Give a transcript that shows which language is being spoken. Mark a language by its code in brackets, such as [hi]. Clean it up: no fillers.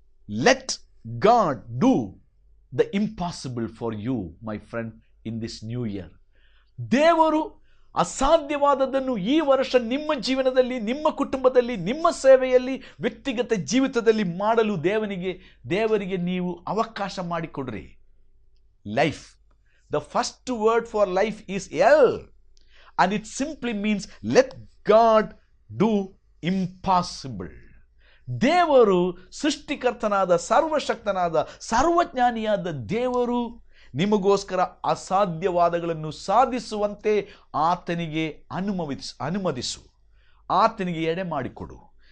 [en] Let God do the impossible for you my friend in this new year. [kn] ದೇವರು ಅಸಾಧ್ಯವಾದದ್ದನ್ನು ಈ ವರ್ಷ ನಿಮ್ಮ ಜೀವನದಲ್ಲಿ, ನಿಮ್ಮ ಕುಟುಂಬದಲ್ಲಿ, ನಿಮ್ಮ ಸೇವೆಯಲ್ಲಿ, ವ್ಯಕ್ತಿಗತ ಜೀವಿತದಲ್ಲಿ ಮಾಡಲು ದೇವರಿಗೆ ನೀವು ಅವಕಾಶ ಮಾಡಿಕೊಡ್ರಿ. [en] Life, the first word for life is L, and it simply means let God do impossible. [kn] ದೇವರು ಸೃಷ್ಟಿಕರ್ತನಾದ, ಸರ್ವಶಕ್ತನಾದ, ಸರ್ವಜ್ಞಾನಿಯಾದ ದೇವರು ನಿಮಗೋಸ್ಕರ ಅಸಾಧ್ಯವಾದಗಳನ್ನು ಸಾಧಿಸುವಂತೆ ಆತನಿಗೆ ಅನುಮತಿಸು, ಆತನಿಗೆ ಎಡೆ ಮಾಡಿಕೊಡು.